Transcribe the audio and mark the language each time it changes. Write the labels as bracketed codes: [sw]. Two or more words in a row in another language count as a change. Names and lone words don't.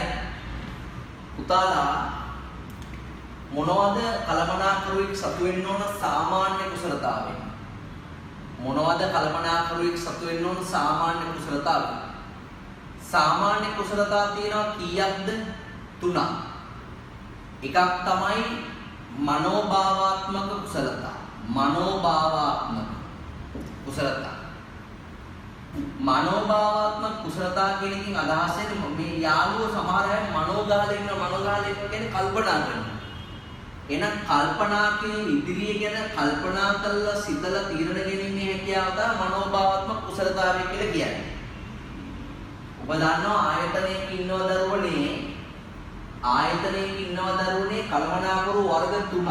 [si] පුතාලා මොනවද කලමනාකරුවෙක් සතු වෙන්න ඕන සාමාන්‍ය කුසලතාවය? මොනවද කලමනාකරුවෙක් සතු වෙන්න ඕන සාමාන්‍ය කුසලතාවය? සාමාන්‍ය කුසලතා තියෙනවා කීයක්ද? 3ක්. එකක් තමයි මනෝභාවාත්මක කුසලතා. මනෝභාවාත්මක කුසලතා. මනෝභාවාත්මක කුසලතා කියන එකෙන් අදහස් වෙන්නේ මේ යාළුවෝ සමහර අය මනෝගාලේ කියන්නේ කල්පනා කරනවා. එහෙනම් කල්පනා කියන ඉදිරිය ගැන කල්පනා කරලා සිතලා තීරණ ගැනීමේ හැකියාව තමයි මනෝභාවාත්මක කුසලතාවය කියලා කියන්නේ. ඔබ දන්නවා ආයතනයක ඉන්නව දරුවනේ ආයතනයක ඉන්නව දරුවනේ කල්පනාකරු වර්ග 3ක්.